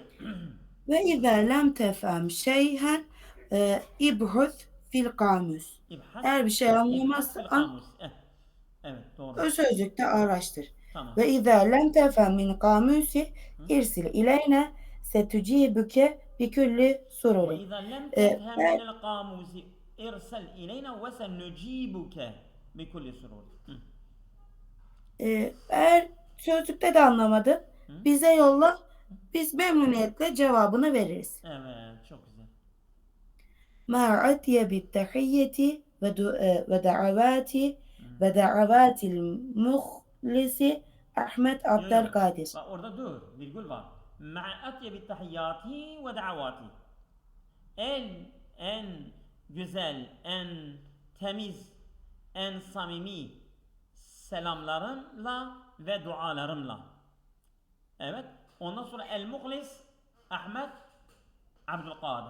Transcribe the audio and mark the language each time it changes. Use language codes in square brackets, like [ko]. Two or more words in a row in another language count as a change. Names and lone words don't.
[ar] وإذا لم تفهم شيئا ابحث في القاموس. İbhas, [tr] Eğer bir şey [ar] ابحث في [tr] anlamazsan kamus. Evet doğru. o sözlükte araştır. Tamam. [ar] وإذا لم تفهم من القاموس Hı? أرسل إلينا ستجيبك بكل سرور. وإذا لم تفهم من [tr] Eğer, [ar] القاموس ارسل إلينا وسنجيبك بكل سرور. Hı. [tr] eğer sözlükte de anlamadın, Hı? bize yolla, biz memnuniyetle cevabını veririz. Evet çok güzel. [ar] مع أطيب التحية ودعوات Hı. ودعوات المخلص أحمد Yo عبد yo. القادر. [tr] Bak orada dur. Virgül var. [ar] مع أطيب التحيات ودعوات. [tr] En güzel, en temiz, en samimi selamlarımla ve dualarımla. Evet. Ondan sonra el-muhlis Ahmet Abdülkadir.